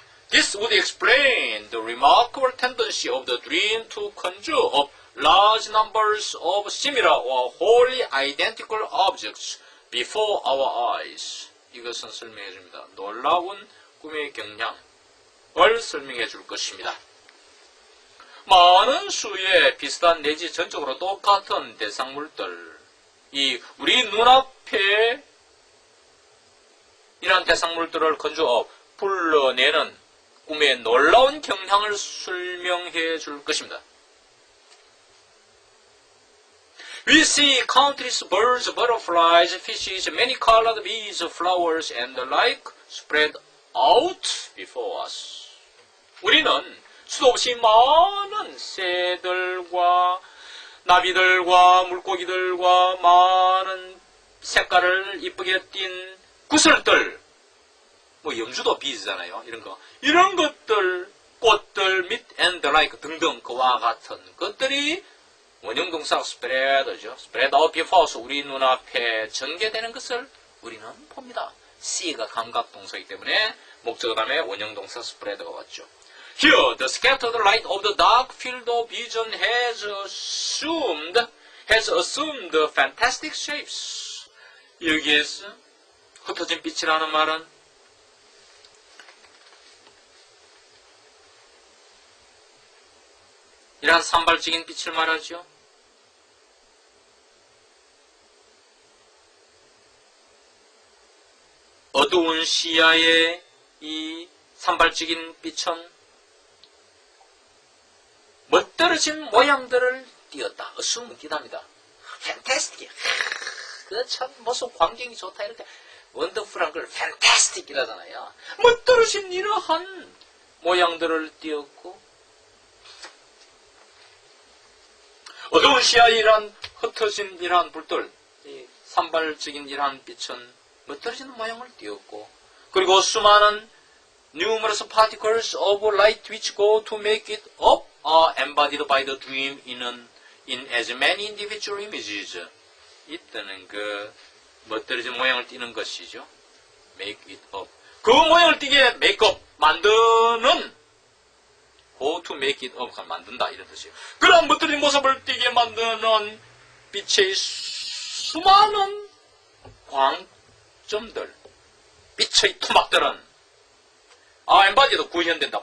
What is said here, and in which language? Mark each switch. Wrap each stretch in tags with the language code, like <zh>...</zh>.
<en>This would explain the remarkable tendency of the dream to conjure up large numbers of similar or wholly identical objects before our eyes.</en> <ko>이것은 설명해 줍니다. 놀라운 꿈의 경향을 설명해 줄 것입니다. 많은 수의 비슷한 내지 전적으로 똑같은 대상물들이 우리 눈앞에 이러한 대상물들을 건조업 불러내는 꿈의 놀라운 경향을 설명해 줄 것입니다.</ko> <en>We see countless birds, butterflies, fishes, many colored bees, flowers, and the like spread out before us.</en> <ko>우리는 수도 없이 많은 새들과 나비들과 물고기들과 많은 색깔을 이쁘게 띤 구슬들, 뭐 염주도 비즈잖아요. 이런 것들, 꽃들, 및</ko> <en>and the like</en> <ko>등등 그와 같은 것들이 원형동사 spread죠.</ko> <en>spread out before us,</en> <ko>우리 눈앞에 전개되는 것을 우리는 봅니다. see가 감각동사이기 때문에 목적어 다음에 원형동사 spread가 왔죠.</ko> <en>Here, the scattered light of the dark field of vision has assumed fantastic shapes.</en> <ko>여기에서 흩어진 빛이라는 말은 이러한 산발적인 빛을 말하죠. 어두운 시야의 이 산발적인 빛은 멋들어진 모양들을 띄었다. assume 띄답니다. fantastic. 그 참 모습 광경이 좋다. 이렇게 원더풀한 걸 fantastic이라잖아요. 멋들어진 이러한 모양들을 띄었고 어두운 시야의 이러한 흩어진 이러한 불들, 이 산발적인 이러한 빛은 멋들어지는 모양을 띄었고 그리고 수많은</ko> <en>numerous particles of light which go to make it up are embodied by the dream in as many individual images.</en> <ko>이때는 그 멋들어진 모양을 띄는 것이죠. make it up. 그 모양을 띄게 make up, 만드는</ko> <en>go to make it up,</en> <ko>만든다 이런 뜻이에요. 그런 멋들어진 모습을 띄게 만드는 빛의 수많은 광점들, 빛의 토막들은 embodied 구현된다.</ko>